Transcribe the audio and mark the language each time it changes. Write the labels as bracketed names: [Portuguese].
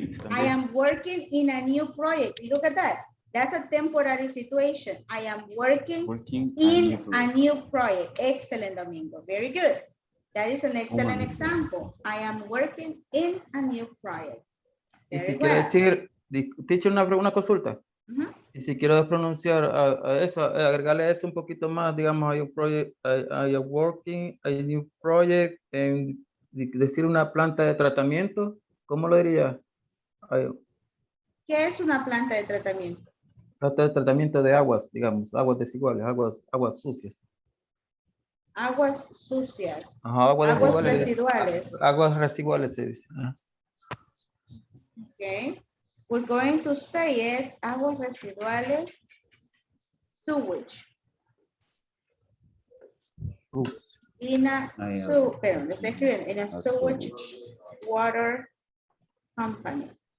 [English] I am working in a new project. Look at that. That's a temporary situation. I am working in a new project. Excellent, Domingo. Very good. That is an excellent example. I am working in a new project. [Spanish] Y [English] Very [Spanish] si quiero [English] well. [Spanish] decir, teacher, una consulta. Y si quiero pronunciar a eso, agregarle eso un poquito más, digamos, hay un project, [English] I am working, a new project, [Spanish] en decir una planta de tratamiento, ¿cómo lo diría? ¿Qué es una planta de tratamiento? Planta de tratamiento de aguas, digamos, aguas desiguales, aguas sucias. Aguas sucias. Ajá, aguas residuales. Aguas residuales se dice. [English] Okay. We're going to say it, [Spanish] aguas residuales, [English] sewage. In a, [Spanish] pero lo estoy escribiendo, [English] in a sewage water company.